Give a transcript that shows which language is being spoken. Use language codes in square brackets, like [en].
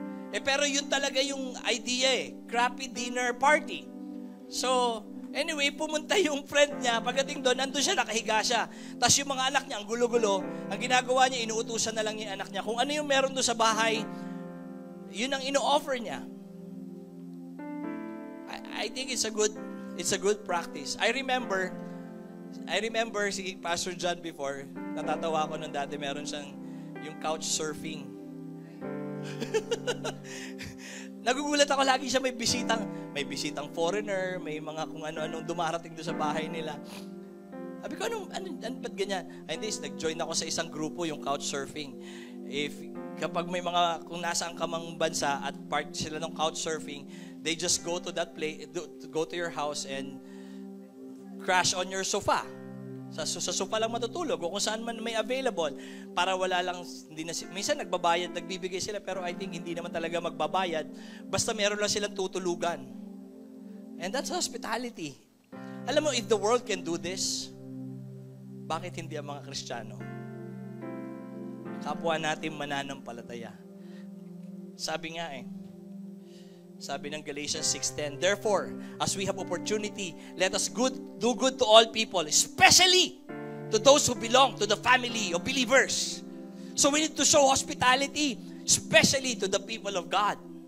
[tl] Pero yun talaga yung idea [en] crappy dinner party. [tl] So, anyway, pumunta yung friend niya, pagdating doon, nandun siya, nakahiga siya. Tapos yung mga anak niya, ang gulo-gulo, ang ginagawa niya, inuutusan na lang yung anak niya. Kung ano yung meron doon sa bahay, yun ang ino-offer niya. [en] I think it's a good practice. I remember [tl] si Pastor John before, natatawa ko nung dati, meron siyang yung couch surfing. Nagugulat ako, lagi siya may bisitang foreigner, may mga kung ano-anong dumarating doon sa bahay nila. Sabi ko, ano ba't ganyan? Ay, hindi, nag-join ako sa isang grupo, yung couch surfing. Kapag may kung nasaan ka mang bansa at part sila ng [en] couch surfing, they just go to that place, go to your house and crash on your sofa. [tl] Sa sofa lang matutulog o kung saan man may available para wala lang, minsan nagbabayad, nagbibigay sila, pero [en] I think [tl] hindi naman talaga magbabayad, basta meron lang silang tutulugan. [en] And that's hospitality. [tl] Alam mo, [en] if the world can do this, [tl] bakit hindi ang mga Kristiyano? Kapwa natin mananampalataya. Sabi ng [en] Galatians 6:10, therefore, as we have opportunity, let us do good to all people, especially to those who belong to the family of believers. So we need to show hospitality, especially to the people of God.